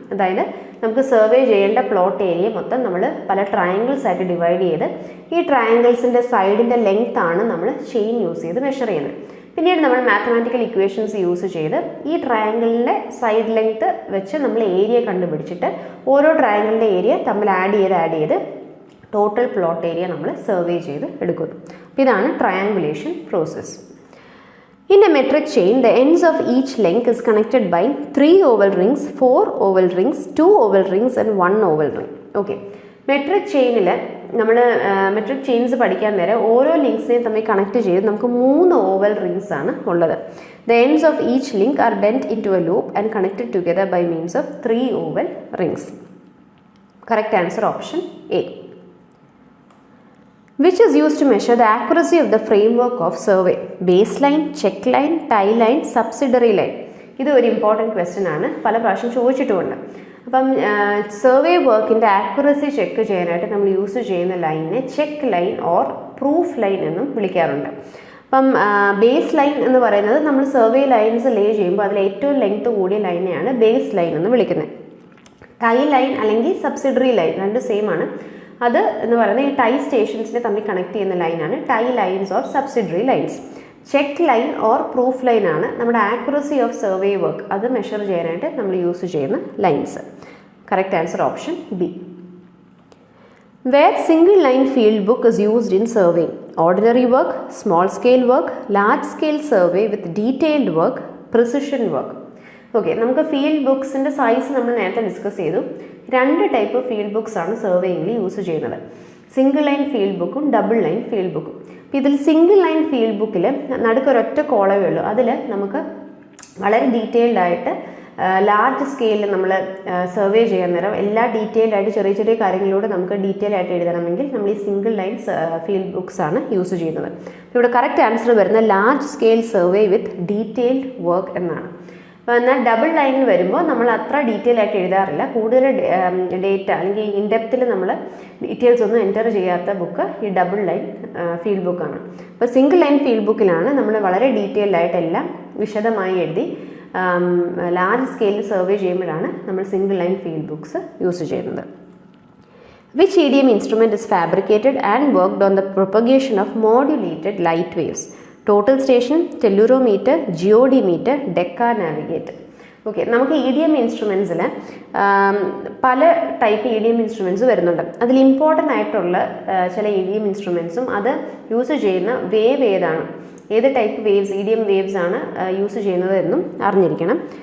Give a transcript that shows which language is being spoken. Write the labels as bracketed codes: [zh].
[ml] അതായത് നമുക്ക് സർവേ ചെയ്യേണ്ട പ്ലോട്ട് ഏരിയ മൊത്തം നമ്മൾ പല ട്രയാങ്കിൾസ് ആയിട്ട് ഡിവൈഡ് ചെയ്ത് ഈ ട്രയാങ്കിൾസിൻ്റെ സൈഡിൻ്റെ ലെങ്ത് ആണ് നമ്മൾ ചെയിൻ യൂസ് ചെയ്ത് മെഷർ ചെയ്യുന്നത്. പിന്നീട് നമ്മൾ മാത്തമാറ്റിക്കൽ ഇക്വേഷൻസ് യൂസ് ചെയ്ത് ഈ ട്രയാങ്കിളിൻ്റെ സൈഡ് ലെങ്ത് വെച്ച് നമ്മൾ ഏരിയ കണ്ടുപിടിച്ചിട്ട് ഓരോ ട്രയാങ്കിളിൻ്റെ ഏരിയ തമ്മിൽ ആഡ് ചെയ്ത് ടോട്ടൽ പ്ലോട്ട് ഏരിയ നമ്മൾ സർവേ ചെയ്ത് എടുക്കുന്നു. അപ്പോൾ ഇതാണ് triangulation process. [en] In a metric chain, the ends of each link is connected by 3 oval rings, 4 oval rings, 2 oval rings and 1 oval ring. Okay. [ml] Metric ചെയിനിൽ നമ്മൾ metric chains പഠിക്കാൻ നേരം ഓരോ ലിങ്ക്സിനെയും തമ്മിൽ കണക്ട് ചെയ്ത് നമുക്ക് 3 ഓവൽ റിങ്സ് ആണ് ഉള്ളത്. [en] The ends of each link are bent into a loop and connected together by means of 3 oval rings. Correct answer option A. Which is used to measure the accuracy of the framework of survey? Baseline, check line, tie line, subsidiary line. [ml] ഇത് ഒരു important question ആണ്, പല പ്രാവശ്യം ചോദിച്ചിട്ടുമുണ്ട്. അപ്പം survey വർക്കിൻ്റെ accuracy check ചെയ്യാനായിട്ട് നമ്മൾ use ചെയ്യുന്ന ലൈനിനെ check line or proof line എന്നും വിളിക്കാറുണ്ട്. അപ്പം ബേസ് ലൈൻ എന്ന് പറയുന്നത് നമ്മൾ സർവേ ലൈൻസ് ലേ ചെയ്യുമ്പോൾ അതിൽ ഏറ്റവും ലെങ്ത് കൂടിയ ലൈനെയാണ് ബേസ് ലൈൻ എന്ന് വിളിക്കുന്നത്. ടൈ ലൈൻ അല്ലെങ്കിൽ സബ്സിഡറി ലൈൻ രണ്ടും സെയിം ആണ്. അത് എന്ന് പറയുന്നത് ഈ ടൈ സ്റ്റേഷൻസിനെ തമ്മിൽ കണക്ട് ചെയ്യുന്ന ലൈനാണ് tie lines or subsidiary lines. Check line or proof line ആണ് നമ്മുടെ ആക്യുറസി ഓഫ് സർവേ വർക്ക് അത് മെഷർ ചെയ്യാനായിട്ട് നമ്മൾ യൂസ് ചെയ്യുന്ന lines. Correct answer option B. [en] Where single line field book is used in surveying: ordinary work, small scale work, large scale survey with detailed work, precision work. [ml] Okay, നമുക്ക് field ബുക്സിൻ്റെ size നമ്മൾ നേരത്തെ discuss ചെയ്തു. 2 type field books ആണ് സർവേയിങ്ങിൽ use ചെയ്യുന്നത്. Single line field ബുക്കും double line field ബുക്കും. അപ്പോൾ ഇതിൽ സിംഗിൾ ലൈൻ ഫീൽഡ് ബുക്കിൽ നടുക്കൊരൊറ്റ കോളമേ ഉള്ളൂ. അതിൽ നമുക്ക് വളരെ ഡീറ്റെയിൽഡ് ആയിട്ട് ലാർജ് സ്കെയിലിൽ നമ്മൾ സർവേ ചെയ്യാൻ നേരം എല്ലാ ഡീറ്റെയിൽഡ് ആയിട്ട് ചെറിയ ചെറിയ കാര്യങ്ങളിലൂടെ നമുക്ക് ഡീറ്റെയിൽ ആയിട്ട് എഴുതണമെങ്കിൽ നമ്മൾ ഈ സിംഗിൾ ലൈൻ ഫീൽഡ് ബുക്സ് ആണ് യൂസ് ചെയ്യുന്നത്. ഇവിടെ കറക്റ്റ് ആൻസർ വരുന്നത് [en] large scale survey with detailed work [ml] എന്നാണ്. അപ്പോൾ എന്നാൽ ഡബിൾ ലൈനിൽ വരുമ്പോൾ നമ്മൾ അത്ര ഡീറ്റെയിൽ ആയിട്ട് എഴുതാറില്ല. കൂടുതൽ ഡേറ്റ അല്ലെങ്കിൽ ഇൻഡെപ്തിൽ നമ്മൾ ഡീറ്റെയിൽസ് ഒന്നും എൻ്റർ ചെയ്യാത്ത ബുക്ക് ഈ ഡബിൾ ലൈൻ ഫീൽഡ് ബുക്കാണ്. അപ്പോൾ സിംഗിൾ ലൈൻ ഫീൽഡ് ബുക്കിലാണ് നമ്മൾ വളരെ ഡീറ്റെയിൽഡ് ആയിട്ട് എല്ലാം വിശദമായി എഴുതി ലാർജ് സ്കെയിലിൽ സർവേ ചെയ്യുമ്പോഴാണ് നമ്മൾ single line field books use ചെയ്യുന്നത്. [en] Which EDM instrument is fabricated and worked on the propagation of modulated light waves? Total station, tellurometer, geodimeter, Decca navigator. [ml] Okay, നമുക്ക് EDM ഇൻസ്ട്രുമെൻസിൽ പല ടൈപ്പ് EDM ഇൻസ്ട്രുമെൻറ്റ്സ് വരുന്നുണ്ട്. അതിൽ important ആയിട്ടുള്ള ചില EDM ഇൻസ്ട്രുമെൻറ്റ്സും അത് use ചെയ്യുന്ന wave ഏതാണ്, ഏത് ടൈപ്പ് വേവ്സ് EDM വേവ്സ് ആണ് യൂസ് ചെയ്യുന്നത് എന്നും അറിഞ്ഞിരിക്കണം.